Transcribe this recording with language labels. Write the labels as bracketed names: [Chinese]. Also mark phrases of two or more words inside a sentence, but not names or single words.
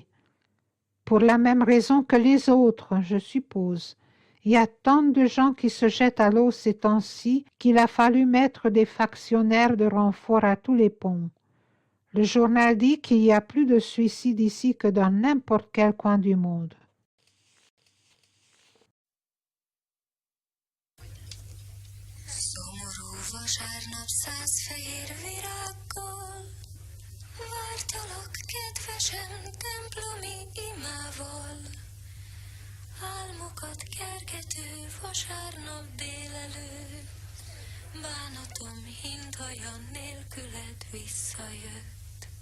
[French] « Pour la même raison que les autres, je suppose. Il y a tant de gens qui se jettent à l'eau ces temps-ci qu'il a fallu mettre des factionnaires de renfort à tous les ponts. Le journal dit qu'il y a plus de suicides ici que dans n'importe quel coin du monde. » [Hungarian] Szomorú vasárnap 100 fehér virággal vártalak kedvesen templomi imával. Álmokat kergető vasárnap délelőtt, bánatom hintaja nélküled visszajött.